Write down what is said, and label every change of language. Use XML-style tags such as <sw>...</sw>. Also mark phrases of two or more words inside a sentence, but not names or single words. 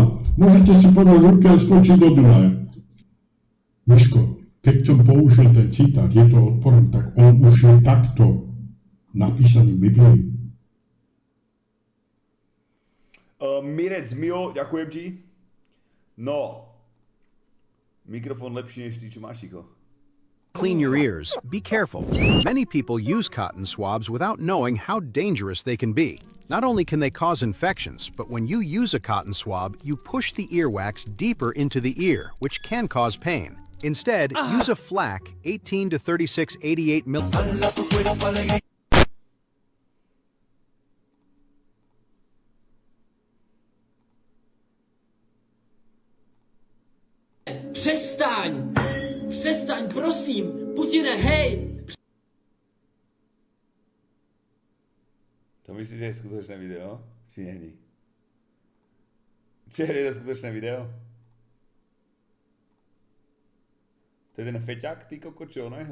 <sk>Môžete si podať ruky a skočiť do Dunaja. Miško, keď som použil ten citát, je to odporný, tak on už je takto napísaný v Biblii. Mirec Mio, ďakujem ti. No, mikrofón lepší než ty, čo máš, Ticho.</sk> <en>Clean your ears. Be careful. Many people use cotton swabs without knowing how dangerous they can be. Not only can they cause infections, but when you use a cotton swab, you push the earwax deeper into the ear, which can cause pain. Instead, use a FLAC 18 to 36 88 mil.</en> <cs>Přestaň! Přestaň, prosím! Putine, hej!</cs> <sk>To myslíš, že je skutočné video? Či není? Či je to skutočné video? To je ten feťák, ty koko, čo ne?</sk>